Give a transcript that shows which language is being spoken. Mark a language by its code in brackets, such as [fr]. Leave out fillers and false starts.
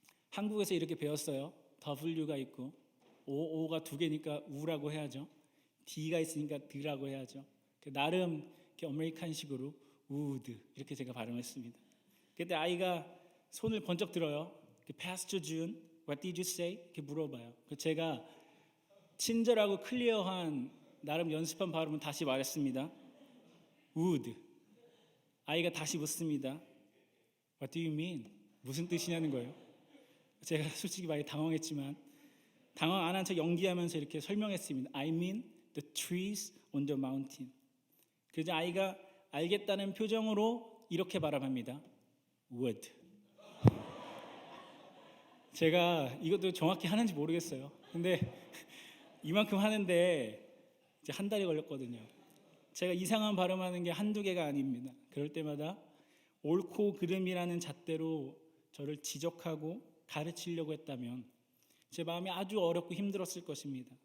[ko] 한국에서 이렇게 배웠어요. W가 있고 O가 두 개니까 우라고 해야죠. D가 있으니까 드라고 해야죠. 나름 이렇게 아메리칸식으로 would 이렇게 제가 발음했습니다. 그때 아이가 손을 번쩍 들어요. [en] Pastor June, what did you say? [ko] 이렇게 물어봐요. 제가 친절하고 클리어한 나름 연습한 발음은 다시 말했습니다. would. 아이가 다시 묻습니다. [en] What do you mean? [ko] 무슨 뜻이냐는 거예요. 제가 솔직히 많이 당황했지만 당황 안 한 척 연기하면서 이렇게 설명했습니다. [en] I mean the trees on the mountain. [ko] 그래서 아이가 알겠다는 표정으로 이렇게 발음합니다. [en] wood. [ko] 제가 이것도 정확히 하는지 모르겠어요. 근데 이만큼 하는데 이제 한 달이 걸렸거든요. 제가 이상한 발음하는 게 한두 개가 아닙니다. 그럴 때마다 옳고 그름이라는 잣대로 저를 지적하고 가르치려고 했다면 제 마음이 아주 어렵고 힘들었을 것입니다.